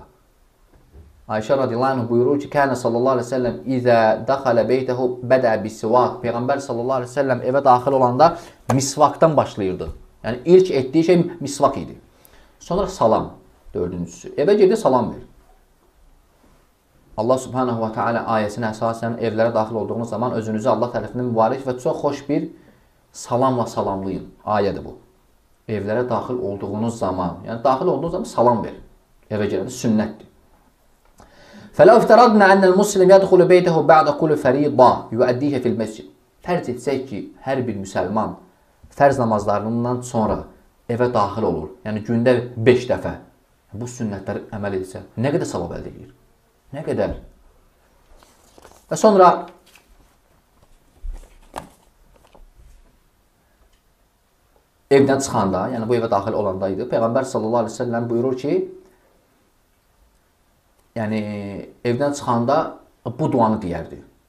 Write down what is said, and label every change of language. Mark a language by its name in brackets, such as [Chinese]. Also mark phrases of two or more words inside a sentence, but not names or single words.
[Arabic] Ayşə رضي الله عنه [Azerbaijani] buyurur ki, [Arabic] كان صلى الله عليه وسلم إذا دخل بيته بدأ بالسواك. [Azerbaijani] Peyğəmbər [Arabic] صلى الله عليه وسلم [Azerbaijani] evə daxil olanda misvaqdan başlayırdı. Yəni, ilk etdiyi şey misvaq idi. Sonra salam, dördüncüsü. Evə girdi, salam ver. Allah [Arabic] سبحانه وتعالى [Azerbaijani] ayəsinə əsasən evlərə daxil olduğunuz zaman özünüzü Allah tərəfindən mübarək və çox xoş bir salamla salamlayın. Ayədir bu. Evlərə daxil olduğunuz zaman, yəni daxil olduğunuz zaman salam ver. Evə girəndə sünnətdir. [Arabic] فَلَوْ اِفْتَرَضْنَا أَنَّ الْمُسْلِمْ يَدْخُلُ بَيْتَهُ بَعْدَ كُلِّ فَرِيضَةٍ يُؤَدِّيهَ فِي الْمَسْجِدِ. [Azerbaijani] Fərz etsək ki, hər bir müsəlman fərz namazlarından sonra evə daxil olur. Yəni gündə 5 dəfə bu sünnətləri əməl etsə, nə qədər savab əldə edir? Nə qədər? Və sonra evdən çıxanda, yəni bu evə daxil olandaydı, Peyğəmbər [Arabic] صلى الله عليه وسلم [Azerbaijani] buyurur ki, yəni evdən çıxanda bu duanı deyərdi.